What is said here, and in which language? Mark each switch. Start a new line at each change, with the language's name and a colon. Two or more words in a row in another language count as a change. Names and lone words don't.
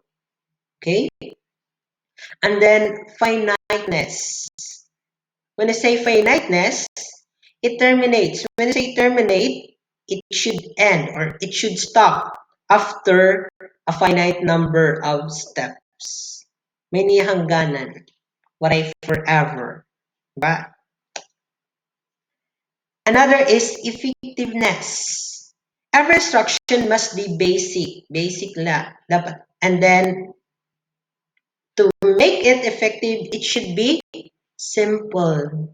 English: Okay? And then finiteness. When I say finiteness, it terminates. When I say terminate, it should end or it should stop after a finite number of steps.
Waray: May niyahangganan. Waray forever. Diba?
English: Another is effectiveness. Every instruction must be basic.
Waray: Basic la. Dapat.
English: And then, to make it effective, it should be simple.